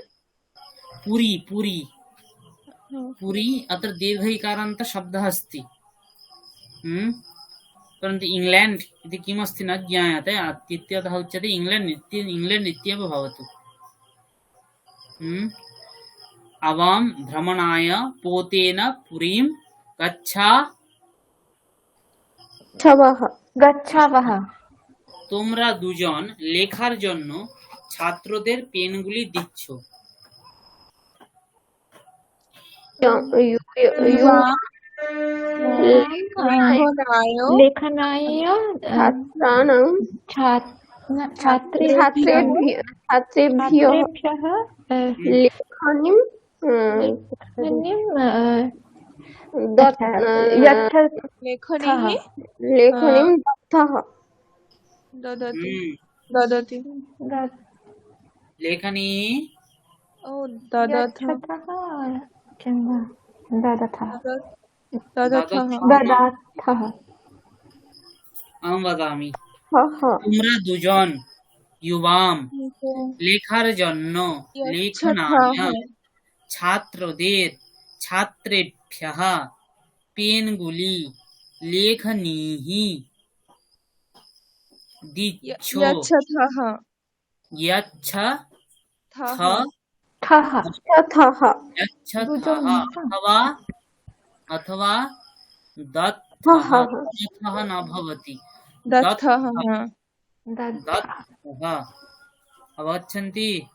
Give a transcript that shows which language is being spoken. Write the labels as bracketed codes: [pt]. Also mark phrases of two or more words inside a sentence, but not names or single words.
[sa] पुरी पुरी पुरी अत्र दीर्घ इकारान्त शब्दः अस्ति, परन्तु इंग्लैंड इति किमस्ति न ज्ञायते, इत्यतः उच्यते इंग्लैंड इत्येव भवतु। आवां भ्रमणाय पोतेन पुरीं গচ্ছাবহ। [bn] তোমরা দুজন লেখার জন্য ছাত্রদের পেনগুলি দিচ্ছ। [sa] लेखनाय छात्राणां छात्रेभ्यः लेखनीं लेखनीं ददति ददति लेखनी ओ ददथ ददथः अहं वदामि। [bn] তোমরা দুজন युवां লেখার জন্য লেখনায় ছাত্রদের ছাত্রেভ্যः পেনগুলি লেখনীः দিচ্ছ। [sa] यच्छथः अथवा दत्तः न भवति, दत्तः दत्तः अवगच्छन्ति।